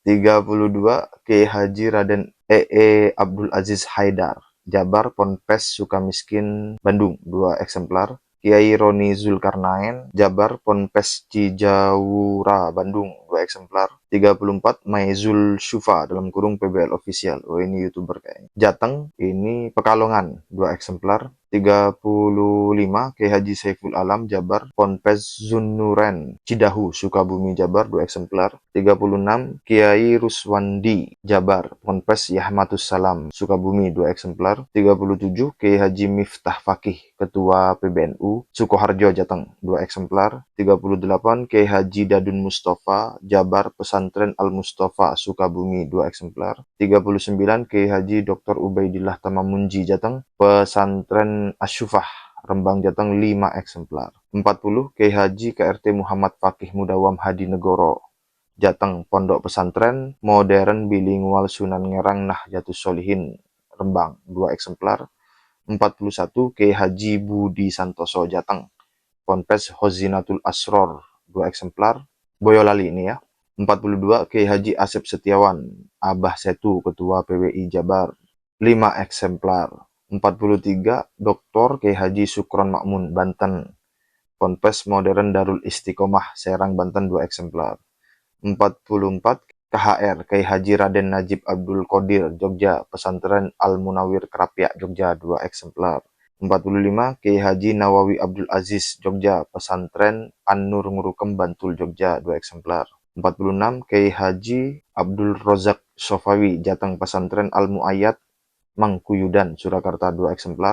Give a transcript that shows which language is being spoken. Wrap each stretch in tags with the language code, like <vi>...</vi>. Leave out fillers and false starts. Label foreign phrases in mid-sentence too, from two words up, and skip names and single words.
<id>32, Kiai Haji Raden Abdul Aziz Haidar, Jabar, Ponpes Sukamiskin, Bandung, 2 eksemplar. Kiai Roni Zulkarnain, Jabar, Ponpes Cijawura, Bandung, 2 eksemplar. 34 Maizul Syufa dalam kurung PBL official. Oh, ini YouTuber kayaknya. Jateng ini Pekalongan 2 eksemplar. 35 Kiai Haji Saiful Alam Jabar, Ponpes Zunuren Cidahu Sukabumi Jabar 2 eksemplar. 36 Kiai Ruswandi Jabar, Ponpes Yahmatus Salam Sukabumi 2 eksemplar. 37 Kiai Haji Miftah Fakih Ketua PBNU Sukoharjo Jateng 2 eksemplar. 38 Kiai Haji Dadun Mustafa Jabar, Pesantren Al Mustafa Sukabumi 2 eksemplar. 39 Kiai Haji Dr. Ubaidillah Tamamunji Jateng, Pesantren Asyufah Rembang Jateng 5 eksemplar. 40 Kiai Haji KRT Muhammad Fakih Mudawam Hadi Negoro Jateng, Pondok Pesantren Modern Bilingual Sunan Ngerang Nahdlatus Sholihin Rembang 2 eksemplar. 41 Kiai Haji Budi Santoso Jateng, Ponpes Hozinatul Asror 2 eksemplar. Boyolali ini ya. 42 Kiai Haji Asep Setiawan Abah Setu Ketua PWI Jabar 5 eksemplar. 43 Dr. Kiai Haji Sukron Makmun Banten, Ponpes Modern Darul Istiqomah Serang Banten 2 eksemplar. 44 KHR Kiai Haji Raden Najib Abdul Qadir Jogja, Pesantren Al Munawir Krapyak Jogja 2 eksemplar. 45 Kiai Haji Nawawi Abdul Aziz Jogja, Pesantren An-Nur Ngurukem Bantul Jogja 2 eksemplar. 46 Kiai Haji Abdul Rozak Sofawi Jateng, Pesantren Al Muayyad Mangkuyudan Surakarta 2 eksemplar.</id>